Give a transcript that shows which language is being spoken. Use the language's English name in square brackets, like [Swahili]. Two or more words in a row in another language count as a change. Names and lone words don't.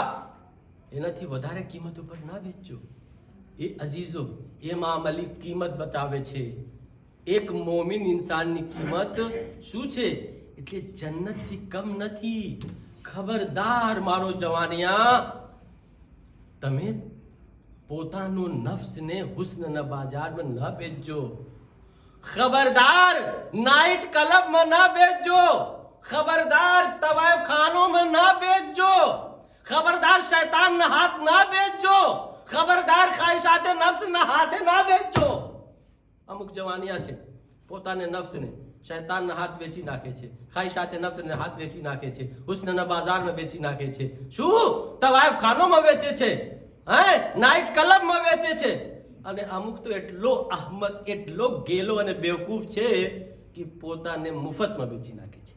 [Gujarati] એનાથી વધારે કિંમત ઉપર ના બેચજો. એ અઝીઝો, ઇમામ અલી કિંમત બતાવે છે. એક મોમિન ઇન્સાનની કિંમત શું છે? એટલે જન્નતથી કમ નથી. ખબરદાર મારો જવાનિયા, તમે પોતાનો નફ્સને હુસ્નના બાજારમાં ન બેચજો. [Hindi] खबरदार नाइट क्लब में ना बेचो. खबरदार तवायफ खानों में ना बेचो. खबरदार शैतान ना हाथ ना बेचो. खबरदार ख्वाहिशाते नफ्स ना हाथे ना बेचो. [Gujarati] અમુક જવાનિયા છે પોતાને નફ્સને શૈતાનના હાથ વેચી નાખે છે, ખ્વાહિશાતે નફ્સને હાથ વેચી નાખે છે, હુસ્નના બાજારમાં વેચી નાખે છે. શું? તવાયફ ખાનોમાં વેચે છે, નાઇટ ક્લબમાં વેચે છે. અને અમુક તો એટલો અહમક, એટલો ગેલો અને બેવકૂફ છે કે પોતાને મુફતમાં વેચી નાખે છે.